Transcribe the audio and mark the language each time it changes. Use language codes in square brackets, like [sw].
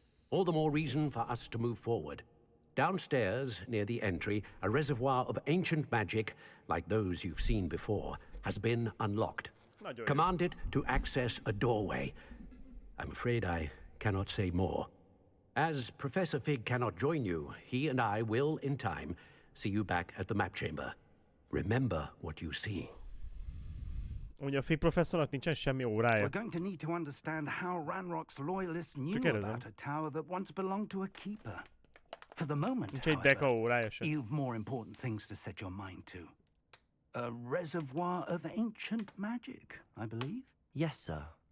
[en] All the more reason for us to move forward. Downstairs, near the entry, a reservoir of ancient magic, like those you've seen before, has been unlocked. Commanded to access a doorway. I'm afraid I cannot say more. As Professor Fig cannot join you, he and I will, in time, see you back at the map chamber. Remember what you see. [hu] Ugye a Fig professzornak nincsen semmi órája. [en] We're going to need to understand how Ranrock's loyalists knew about a tower that once belonged to a keeper. For the moment, [hu] Nincs egy deka [en] however, [hu] órája sem. [en] you've more important things to set your mind to. A reservoir of ancient magic, I believe? Yes, sir.